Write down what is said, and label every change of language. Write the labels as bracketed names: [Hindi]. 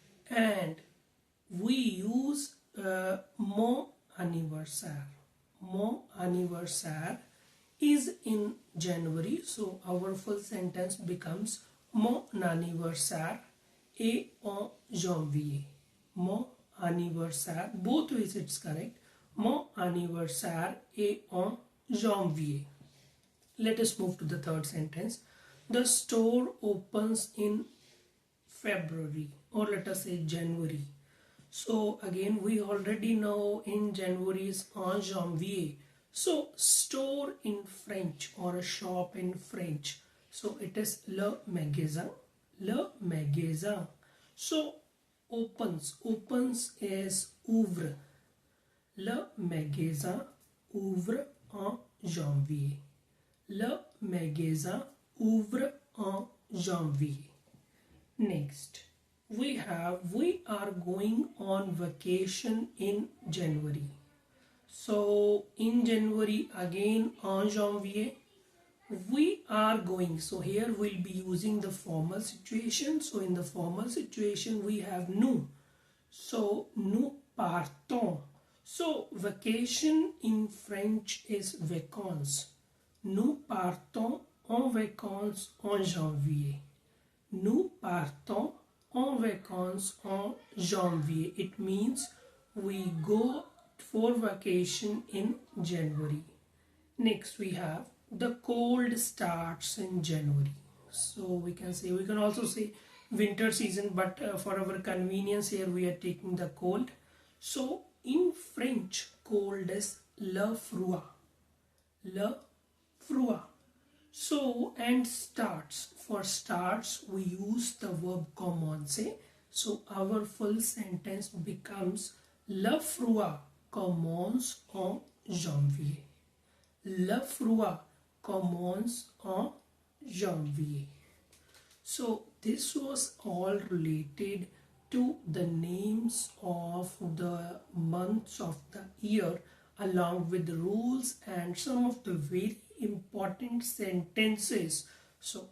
[English] And we use [French] mon anniversaire. Mon anniversaire [English] is in January. So our full sentence becomes [French] mon anniversaire est en janvier. Mon anniversaire, [English] both ways it's correct. [French] Mon anniversaire est en janvier. [English] Let us move to the third sentence. The store opens in February, or let us say January. So again we already know in January is [French] en janvier. [English] So store in French, or a shop in French, so it is [French] le magasin. Le magasin. [English] So opens is [French] ouvre. Le magasin ouvre en janvier. Le magasin ouvre en janvier. [English] Next, we are going on vacation in January. So in January, again [French] en janvier, [English] we are going. So here we'll be using the formal situation. So in the formal situation we have nous. So [French] nous partons. [English] So vacation in French is vacances. [French] Nous partons en vacances en janvier. Nous partons en vacances en janvier. [English] It means we go for vacation in January. Next we have the cold starts in January. So we can also say winter season, but for our convenience here we are taking the cold. So in French, cold is [French] le froid. Le froid. [English] So, and starts. For starts, we use the verb commencer. So our full sentence becomes [French] le froid commence en janvier. Le froid commence en janvier. [English] So this was all related to the names of the months of the year, along with the rules and some of the very important sentences. So